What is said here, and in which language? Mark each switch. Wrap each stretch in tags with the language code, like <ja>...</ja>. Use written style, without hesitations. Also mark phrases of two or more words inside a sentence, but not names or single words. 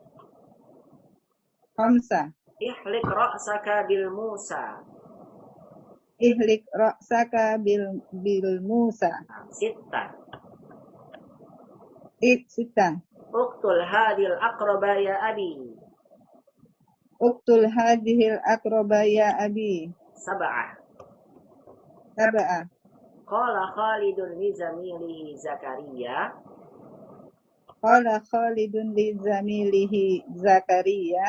<ar>Khamsa. احلق رأسك بالموسى. احلق رأسك بالموسى. Sitta. Sita. اقتل هذه العقرب يا أبي. اقتل هذه العقرب يا أبي. Sab'ah. Sab'ah. قال خالد لزميله زكريا. قال خالد لزميله زكريا.</ar>